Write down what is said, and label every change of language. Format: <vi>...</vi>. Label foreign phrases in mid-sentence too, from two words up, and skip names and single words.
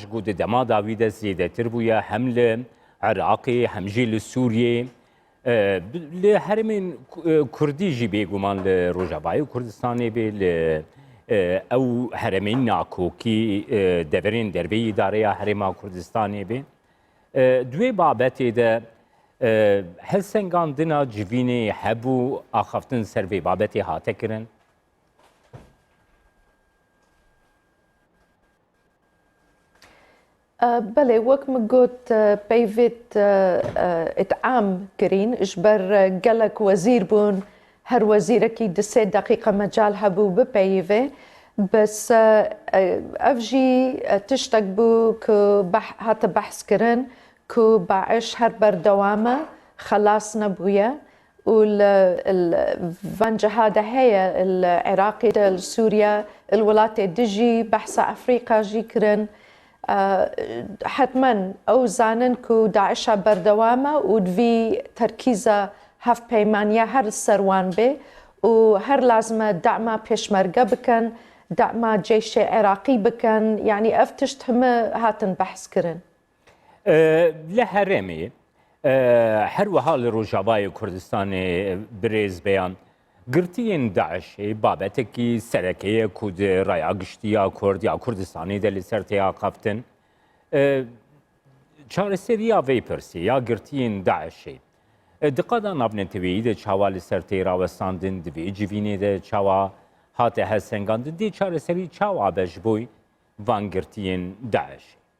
<ku>گوتە دەما داویدە زیێدەتر بووە هەم لە عێراقی هەمژی لە سووریێ لە هەرێمین کوردیژی بێگومان لە ڕۆژاوایی کوردستانی بێ لە ئەو هەرێمین ناکۆکی دەڤرین دەربەی ئیدارەیە هەرێما کوردستانی بێ دوێ بابەتێدە هەلسەنگاندنا جivînê hebû axaftin ser vê babetê hate kirin بەڵێ وەک من گوت پەیوێت ئیتعام کرین ji ber gelek wezîr bûn her wezîrekî di sê deqîqa mecal hebû bipeyivê bes ev jî tiştek bû ku hate behs kirin ku Daesh her berdewam e xelas nebûye û van cihada heye Iraqê de li Sûriya li welatê dijî behsa Efrîqa jî kirin حتما ئەو زانن ku Daesha berdewam e û divî terkîza hevpeymaniya her serwan bê û her lazim e dema pêşmerge bikin dema cêşê Iraqî bikin yanî ev tişt heme hatin behs kirin لە هەرێمێ هەروەها لە ڕۆژاوای کوردستانی برێز بەیان گرتیین داعشی بابەتێکی سەرەکەیە ku di raya giştiya Kurd ya Kurdistanê de li ser têya xaftin çareseriya vê pirsî ya girtiyên Daişê di qada navnetewîyî de çawa li ser tê rawestandin di vê civînê de çawa hate helsengandin dê çareserî çawa be ji bo van girtiyên Daişê</ku>